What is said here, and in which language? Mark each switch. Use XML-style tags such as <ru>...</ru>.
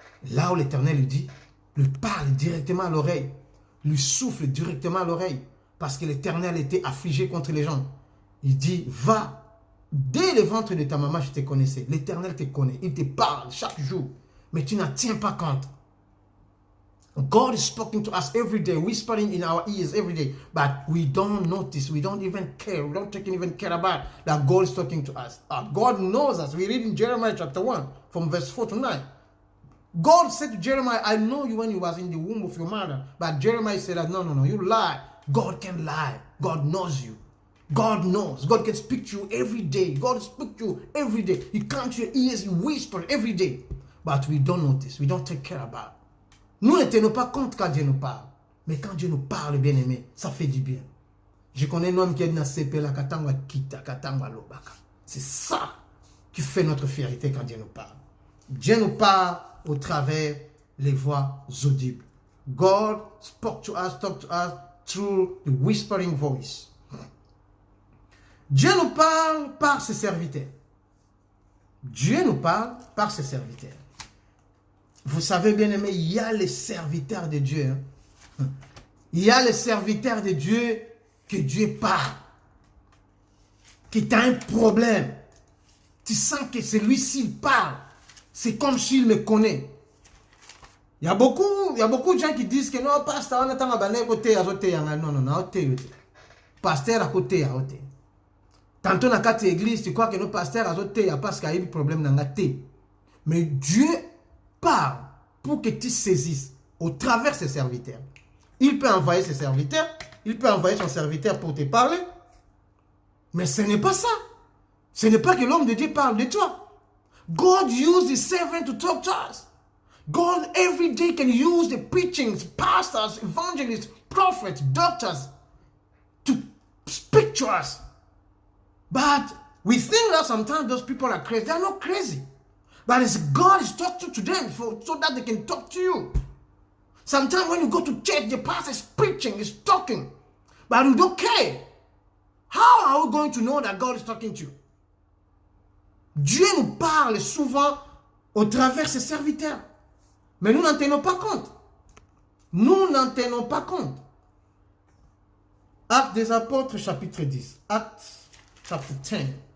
<fr>Là où l'Éternel lui dit, lui parle directement à l'oreille, lui souffle directement à l'oreille, parce que l'Éternel était affligé contre les gens. Il dit, va, dès le ventre de ta maman, je te connaissais. L'Éternel te connaît, il te parle chaque jour, mais tu n'en tiens pas compte.</fr> <en>God is speaking to us every day, whispering in our ears every day, but we don't notice, we don't even care, we don't even care about that God is talking to us. God knows us. We read in Jeremiah chapter 1, from verse 4 to 9. God said to Jeremiah, I know you when you was in the womb of your mother. But Jeremiah said, no, you lie. God can lie. God knows you. God knows. God can speak to you every day. God speaks to you every day. He comes to your ears, he whispers every day. But we don't notice. We don't take care about it.</en> <fr>Nous ne tenons pas compte quand Dieu nous parle. Mais quand Dieu nous parle, bien aimé, ça fait du bien. Je connais un homme qui est dans la Katangwa Kita, Katangwa Lobaka. C'est ça qui fait notre fierté quand Dieu nous parle. Dieu nous parle au travers les voix audibles.</fr> <en>God spoke to us, talked to us through the whispering voice.</en> <fr>Dieu nous parle par ses serviteurs. Dieu nous parle par ses serviteurs. Vous savez bien aimé, il y a les serviteurs de Dieu. Il y a les serviteurs de Dieu que Dieu parle. Qui t'a un problème. Tu sens que celui-ci parle. C'est comme s'il me connaît. Il y a beaucoup de gens qui disent que non, pasteur, on attend à côté, non, pasteur à côté, à côté. Tantôt dans la église, tu crois que nos pasteurs à côté, il n'y a pas de problème dans la tête. Mais Dieu parle pour que tu saisisses au travers ses serviteurs. Il peut envoyer ses serviteurs, il peut envoyer son serviteur pour te parler, mais ce n'est pas ça. Ce n'est pas que l'homme de Dieu parle de toi.</fr> <en>God used his servant to talk to us. God every day can use the preachings, pastors, evangelists, prophets, doctors to speak to us. But we think that sometimes those people are crazy. They are not crazy. But it's God is talking to them so that they can talk to you. Sometimes when you go to church, the pastor is preaching, is talking, but you don't care. How are we going to know that God is talking to you?</en> <fr>Dieu nous parle souvent au travers de ses serviteurs. Mais nous n'en tenons pas compte. Nous n'en tenons pas compte. Actes des Apôtres, chapitre 10. Actes, chapitre 10.</fr>